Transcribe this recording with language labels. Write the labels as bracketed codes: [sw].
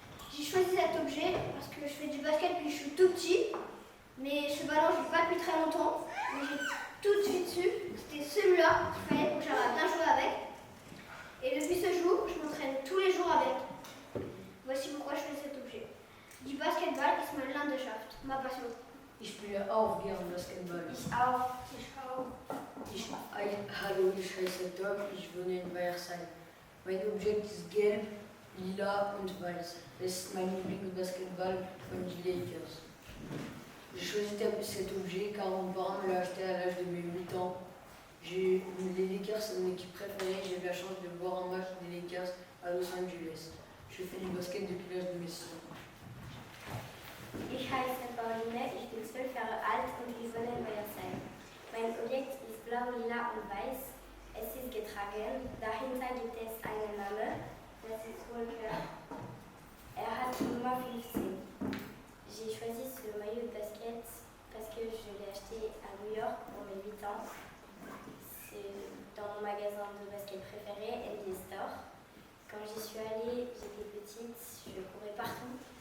[fr] J'ai choisi cet objet parce que je fais du basket depuis que je suis tout petit. Mais ce ballon, je ne l'ai pas depuis très longtemps. Mais j'ai tout de suite su que c'était celui-là qu'il fallait pour que j'arrive à bien jouer avec. Et depuis ce jour, je m'entraîne tous les jours avec. Voici pourquoi je fais cet objet. [de] Die Basketball ist mein Leidenschaft, [fr] ma passion. [de] Ich spiele auch gern Basketball. Ich auch. Ich auch. Hallo, ich heiße Tom, ich wohne in Weiersheim. Mein Objekt ist gelb, lila und weiß. Es ist mein Lieblingsbasketball von den Lakers. [fr] J'ai choisi cet objet car mon parent me l'a acheté à l'âge de mes 8 ans. Les Lakers sont mon équipe préférée, j'ai eu la chance de voir un match des Lakers à Los Angeles. Je fais du basket depuis l'âge de mes 6 ans. [de] Ich heiße Pauline, ich bin 12 Jahre alt und ich wohne in Weiersheim. Mein Objekt ist blau, lila und weiß. Es ist getragen. Dahinter gibt es einen Namen. Das ist Walker. Er hat Nummer 15. [fr] J'ai choisi ce maillot de basket parce que je l'ai acheté à New York pour mes 8 ans. C'est dans mon magasin de basket préféré, NBA Store. Quand j'y suis allée, j'étais petite, je courais partout.